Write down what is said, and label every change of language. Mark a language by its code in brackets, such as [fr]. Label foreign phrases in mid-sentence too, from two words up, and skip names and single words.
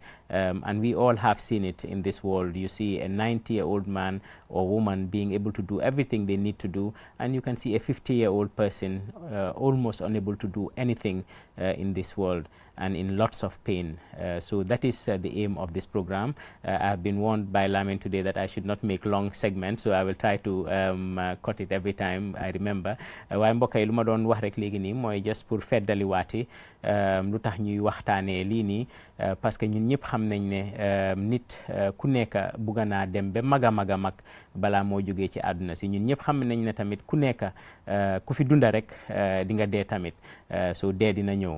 [en] And we all have seen it in this world. You see a 90-year-old man or woman being able to do everything they need to do, and you can see a 50-year-old person almost unable to do anything in this world and in lots of pain. So that is the aim of this program. I have been warned by Lamin today that I should not make long segments, so I will try to cut it every time I remember. [wo] Waaye mbokk yi lu ma doon wax rek léegi nii mooy just pour feddali waati lu tax ñuy waxtaanee lii nii [fr] parce que [wo] ñun ñëpp xam nañ ne nit ku nekk bugga naa dem ba mag a mag a mag balaa moo jógee ci àdduna si. Ñun ñëpp xam nañ ne tamit ku nekk ku fi dunda rek di nga dee tamit, so dee dina ñëw.